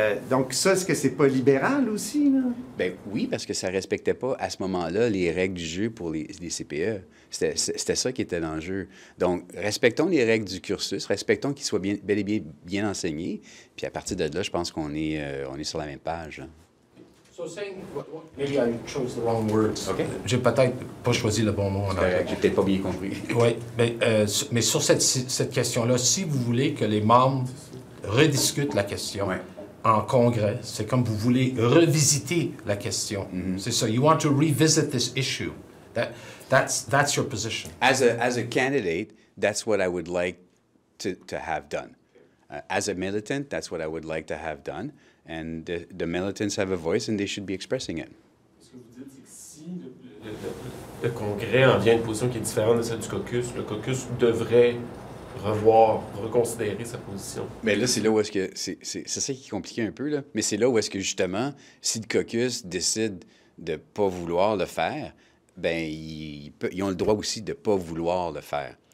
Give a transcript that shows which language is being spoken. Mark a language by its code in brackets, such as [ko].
[fr] Donc ça, est-ce que c'est pas libéral aussi, là? Bien oui, parce que ça respectait pas, à ce moment-là, les règles du jeu pour les CPE. C'était ça qui était l'enjeu. Donc, respectons les règles du cursus, respectons qu'ils soient bel et bien enseignés, puis à partir de là, je pense qu'on est sur la même page, là. [en] So saying, maybe I chose the wrong words. Okay. [fr] J'ai peut-être pas choisi le bon mot en anglais. J'ai peut-être pas bien compris. Oui, mais sur cette question-là, si vous voulez que les membres rediscutent la question en congrès, c'est comme vous voulez revisiter la question. C'est ça. [en] You want to revisit this issue. That's your position. As a candidate, that's what I would like to have done. As a militant, that's what I would like to have done. And the militants have a voice and they should be expressing it. [fr] Ce que vous dites, c'est que si le Congrès en vient à une position qui est différente de celle du caucus, le caucus devrait reconsidérer sa position. Mais là, c'est là où est-ce que... C'est ça qui est compliqué un peu, là. Mais c'est là où est-ce que, justement, si le caucus décide de ne pas vouloir le faire, bien, ils ont le droit aussi de ne pas vouloir le faire.